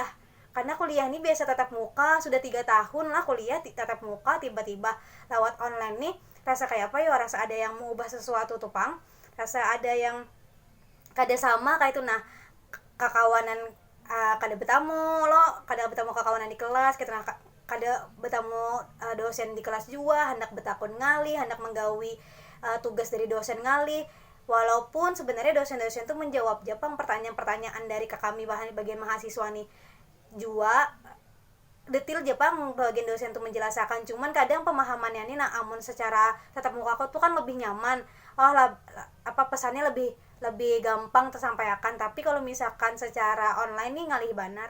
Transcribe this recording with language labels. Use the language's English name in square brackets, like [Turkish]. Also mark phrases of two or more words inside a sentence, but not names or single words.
[Banjar] Karena kuliah ini biasa tatap muka, sudah 3 tahun lah kuliah tatap muka, tiba-tiba lewat online nih rasa kayak apa ya, rasa ada yang mau ubah sesuatu tuh pang, rasa ada yang kada sama kayak itu. Nah kakawanan kada bertamu lo, kada bertamu kakawanan di kelas gitu. Nah kada bertamu dosen di kelas juga, hendak betakun ngali, hendak menggawi tugas dari dosen ngali, walaupun sebenarnya dosen-dosen tuh menjawab Jepang pertanyaan-pertanyaan dari kami bagian mahasiswa nih jua detail Jepang bagian dosen tuh menjelaskan, cuman kadang pemahamannya nih nah amun secara tatap muka aku tuh kan lebih nyaman, pesannya lebih gampang tersampaikan, tapi kalau misalkan secara online nih ngalih banar.